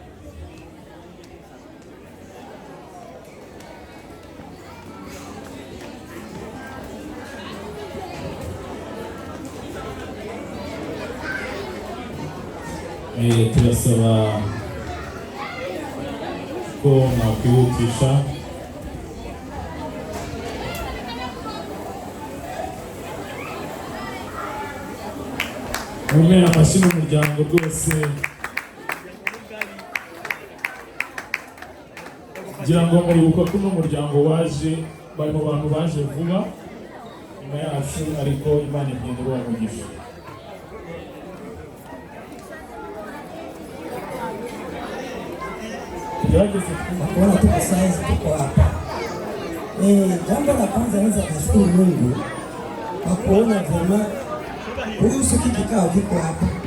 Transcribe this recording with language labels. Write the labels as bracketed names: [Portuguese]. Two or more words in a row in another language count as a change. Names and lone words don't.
[Kinyarwanda] Turasaba ko mwakwihutisha mumera amashyi n'umuryango rwose kugira ngo muribuka ko n'umuryango waje bari mu bantu baje vuba nyuma yacu, ariko Imana igenda ibamugisha. [Swahili] Kuona tuko saizi tuko hapa. Jambo la kwanza naweza kushukuru Mungu kwa kuona vyema kuhusu kikao kiko hapa.